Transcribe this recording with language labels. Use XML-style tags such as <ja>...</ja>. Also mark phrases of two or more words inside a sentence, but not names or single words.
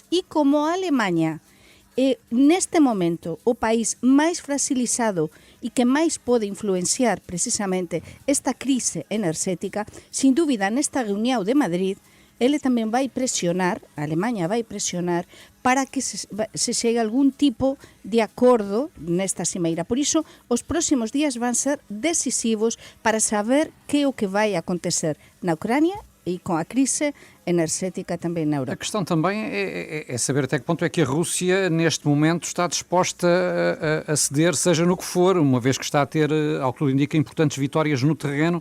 <gl>E como a Alemanha é, neste momento, o país máis fragilizado e que máis pode influenciar precisamente esta crise enerxética, sin dúbida, nesta reunión de Madrid, ele tamén vai presionar, a Alemanha vai presionar, para que se chegue a algún tipo de acordo nesta cimeira. Por iso, os próximos días van ser decisivos para saber que é o que vai acontecer na Ucrania e com a crise enerxética também na Europa.</gl> <pt>A questão também é saber até que ponto é que a Rússia, neste momento, está disposta a ceder, seja no que for, uma vez que está a ter, ao que tudo indica, importantes vitórias no terreno.</pt>